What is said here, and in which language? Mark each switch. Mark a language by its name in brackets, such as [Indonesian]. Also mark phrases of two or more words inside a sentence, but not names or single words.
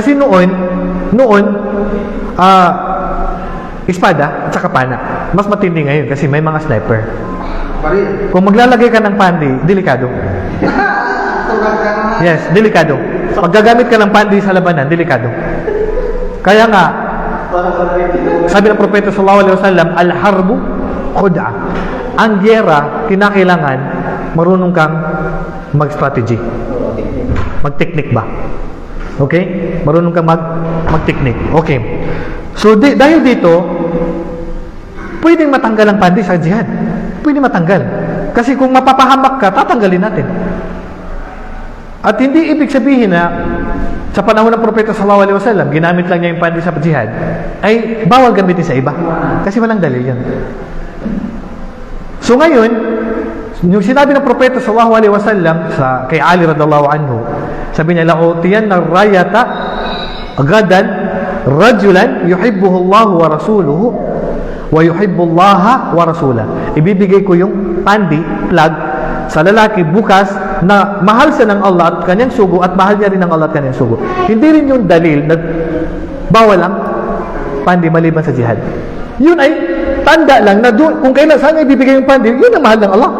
[Filipino] Kasi noon, Noon, espada at saka pana. Mas matindi ngayon kasi may mga sniper. Baril. Kung maglalagay ka ng pandi, delikado. Tulag ka na. Yes, delikado. Pag gagamit ka ng pandi sa labanan, delikado. Kaya nga, Para sa rin. sabi ng Propeta [Arabic] صلى الله عليه وسلم, الحرب خدعة. [Filipino] Ang giyera, kinakailangan marunong kang mag-strategy. Mag-technique ba? Okay? Marunong kang mag-technique. Okay. So, dahil dito, pwedeng matanggal ang pandi sa jihad. Pwede matanggal. Kasi kung mapapahamak ka, tatanggalin natin. At hindi ibig sabihin na sa panahon ng Propeta [Arabic] صلى الله عليه وسلم, [Filipino] ginamit lang niya yung pandi sa jihad, ay bawal gamitin sa iba. Kasi walang dalil yan. So ngayon, yung sinabi ng Propeta [Arabic] صلى الله عليه وسلم [Filipino] sa kay Ali [Arabic] رضي الله عنه, [Filipino] sabi niya, [Arabic] "لأعطين الراية غدا رجلا يحبه الله و رسوله و يحب الله و رسوله." [Filipino] Ibibigay ko yung pandi, flag, sa lalaki bukas na mahal siya ng Allah at kanyang sugo at mahal niya rin ng Allah at kanyang sugo. Hindi rin yung dalil na bawal ang pandi maliban sa jihad. Yun ay tanda lang na doon, kung kailan saan ibibigay yung pandi, yun ang mahal ng Allah.